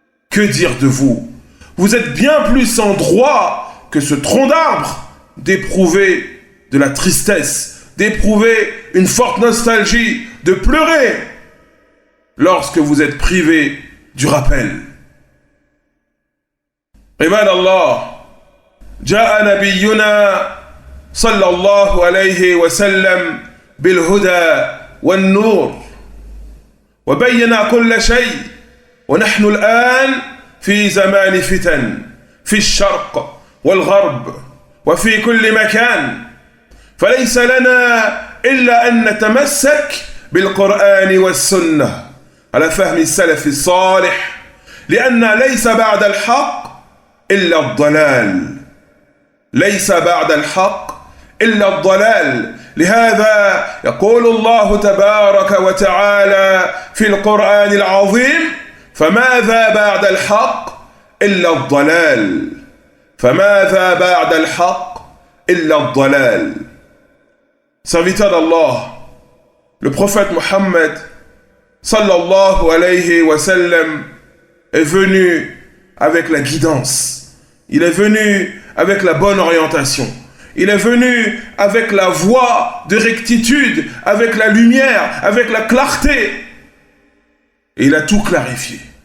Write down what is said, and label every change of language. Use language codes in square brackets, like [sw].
[fr] Que dire de vous? Vous êtes bien plus en droit que ce tronc d'arbre d'éprouver de la tristesse, d'éprouver une forte nostalgie, de pleurer lorsque vous êtes privé du rappel. [ar] عباد الله، جاء نبينا صلى الله عليه وسلم بالهدى والنور وبين كل شيء، ونحن الآن في زمان فتن في الشرق والغرب وفي كل مكان، فليس لنا إلا أن نتمسك بالقرآن والسنة على فهم السلف الصالح، لأن ليس بعد الحق إلا الضلال، ليس بعد الحق إلا الضلال. لهذا يقول الله تبارك وتعالى في القرآن العظيم: فماذا بعد الحق إلا الضلال، فماذا بعد الحق إلا الضلال. [fr] Serviteur d'Allah, le prophète Mohammed sallallahu alayhi wa sallam est venu avec la guidance, il est venu avec la bonne orientation, il est venu avec la voie de rectitude, avec la lumière, avec la clarté, et il a tout clarifié.